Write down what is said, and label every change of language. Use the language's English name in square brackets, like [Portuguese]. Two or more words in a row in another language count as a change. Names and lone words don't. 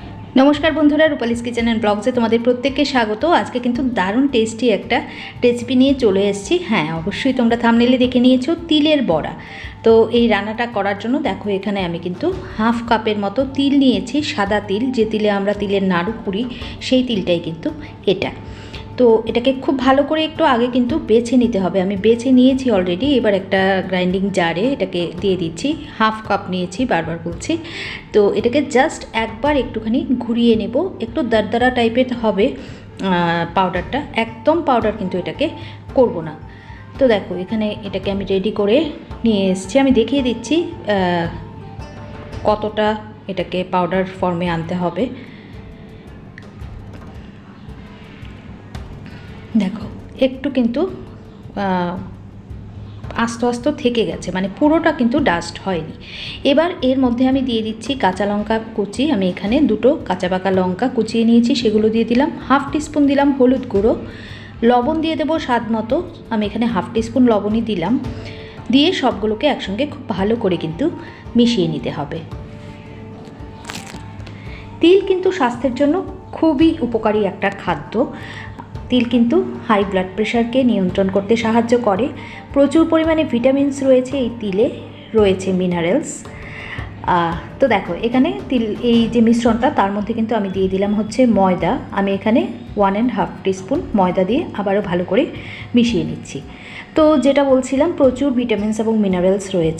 [Bangla] নমস্কার বন্ধুরা রূপালিস কিচেন এন্ড ব্লগসে তোমাদের প্রত্যেককে স্বাগত। আজকে কিন্তু দারুণ টেস্টি এক রেসিপি নিয়ে চলে এসেছি। হ্যাঁ অবশ্যই তোমরা থাম্বনেলে দেখে নিয়েছ তিলের বড়া। তো যে রান্নাটা করার জন্য দেখো এখানে আমি কিন্তু [English] half cup [Bangla] মতো তিল নিয়েছি, সাদা তিল, যে তিলে আমরা তিলের নাড়ু পুরি সেই তিলটাই কিন্তু এটা। তো এটাকে খুব ভালো করে একটু আগে কিন্তু বেছে নিতে হবে। আমি বেছে নিয়েছি অলরেডি। এবার একটা [English] grinding jar [Bangla] এটাকে দিয়ে দিচ্ছি। [English] half cup [Bangla] নিয়েছি, বারবার বলছি। তো এটাকে জাস্ট একবার একটুখানি ঘুরিয়ে নেব। একটু দরদরা টাইপের হবে পাউডারটা, একদম পাউডার কিন্তু এটাকে করব না। তো দেখো এখানে এটাকে আমি রেডি করে নিয়ে এসেছি। আমি দেখিয়ে দিচ্ছি কতটা এটাকে পাউডার ফর্মে আনতে হবে। দেখো একটু কিন্তু আস্ত আস্ত থেকে গেছে, মানে পুরোটা কিন্তু ডাস্ট হয়নি। এবার এর মধ্যে আমি দিয়ে দিচ্ছি কাঁচা লঙ্কা কুচি। আমি এখানে দুটো কাঁচা পাকা লঙ্কা কুচিয়ে নিয়েছি, সেগুলো দিয়ে দিলাম। [English] half teaspoon [Bangla] দিলাম হলুদ গুঁড়ো, লবণ দিয়ে দেব স্বাদ মতো। আমি এখানে [English] half teaspoon [Bangla] লবণই দিলাম। দিয়ে সবগুলোকে একসঙ্গে খুব ভালো করে কিন্তু মিশিয়ে নিতে হবে। তিল কিন্তু স্বাস্থ্যের জন্য খুবই উপকারী একটা খাদ্য। তিল কিন্তু [English] high blood pressure [Bangla] কে নিয়ন্ত্রণ করতে সাহায্য করে। প্রচুর পরিমাণে ভিটামিনস রয়েছে এই তিলে, রয়েছে মিনারেলস। তো দেখো এখানে তিল এই যে মিশ্রণটা তার মধ্যে কিন্তু আমি দিয়ে দিলাম হচ্ছে ময়দা। আমি এখানে 1.5 টিস্পুন ময়দা দিয়ে আবারও ভালো করে মিশিয়ে নিচ্ছি। তো যেটা বলছিলাম প্রচুর ভিটামিনস এবং মিনারেলস রয়েছে।